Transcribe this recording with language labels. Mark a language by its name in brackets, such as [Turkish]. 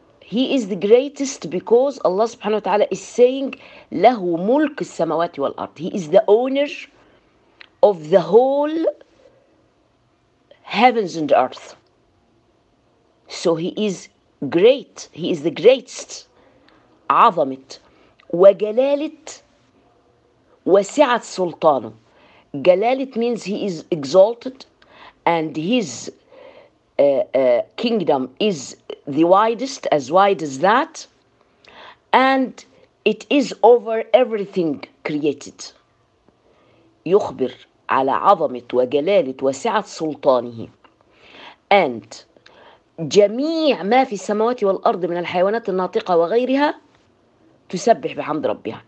[English] He is the greatest because Allah subhanahu wa ta'ala is saying [Arabic] له ملك السماوات والأرض. [English] He is the owner of the whole heavens and earth. So he is great. He is the greatest. [Arabic] عظمة وجلالة وسعة سلطانه. [English] جلالة means he is exalted and his kingdom is the widest, as wide as that, and it is over everything created. [Arabic] يخبر على عظمة وجلالة وسعة سلطانه and جميع ما في السماوات والأرض من الحيوانات الناطقة وغيرها تسبح بحمد ربها.